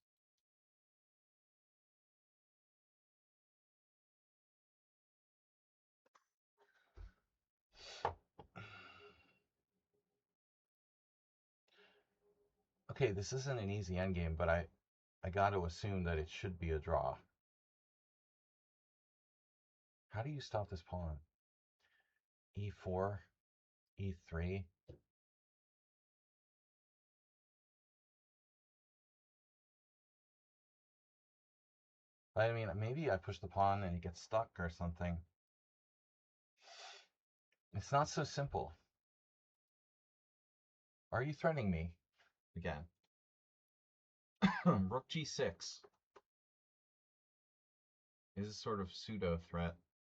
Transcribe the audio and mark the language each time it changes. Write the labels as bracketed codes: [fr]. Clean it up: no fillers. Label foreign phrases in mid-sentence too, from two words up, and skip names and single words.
[en] Okay, this isn't an easy endgame, but I got to assume that it should be a draw. How do you stop this pawn? E4, E3. I mean, maybe I push the pawn and it gets stuck or something. It's not so simple. Are you threatening me again? Rook G6 is a sort of pseudo threat.